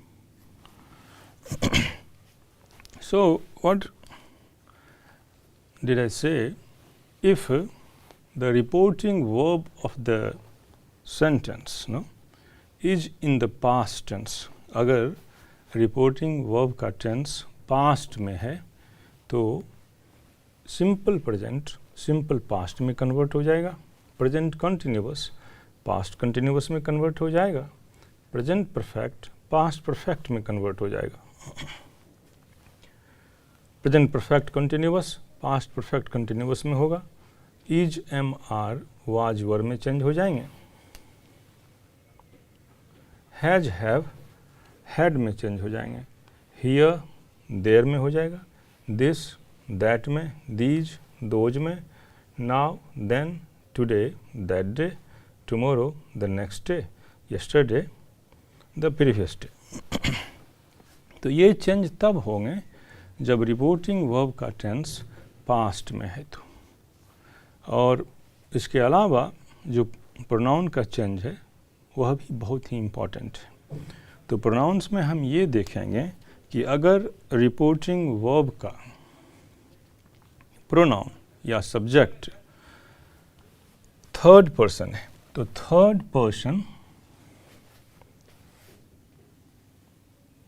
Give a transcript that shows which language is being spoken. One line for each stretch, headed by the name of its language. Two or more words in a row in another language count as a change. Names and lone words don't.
English: So what did I say? If the reporting verb of the sentence is in the past tense,
Hindi: अगर reporting verb का tense past में है तो simple present simple past में convert हो जाएगा,
English: present continuous past continuous
Hindi: में convert हो जाएगा,
English: present perfect past perfect
Hindi: में कन्वर्ट हो जाएगा,
English: present perfect continuous past perfect continuous
Hindi: में होगा,
English: is, am, are, was, were
Hindi: में चेंज हो जाएंगे,
English: has, have, had
Hindi: में चेंज हो जाएंगे,
English: here, there
Hindi: में हो जाएगा,
English: this, that
Hindi: में,
English: these, those
Hindi: में,
English: now, then, today, that day, tomorrow, the next day, yesterday, the previous day.
Hindi: तो ये चेंज तब होंगे जब
English: reporting verb
Hindi: का टेंस पास्ट में है तो। और इसके अलावा जो प्रोनाउन का चेंज है वह भी बहुत ही इम्पॉर्टेंट है। तो प्रोनाउंस में हम ये देखेंगे कि अगर
English: reporting verb
Hindi: का प्रोनाउन या सब्जेक्ट
English: third person
Hindi: है तो
English: third person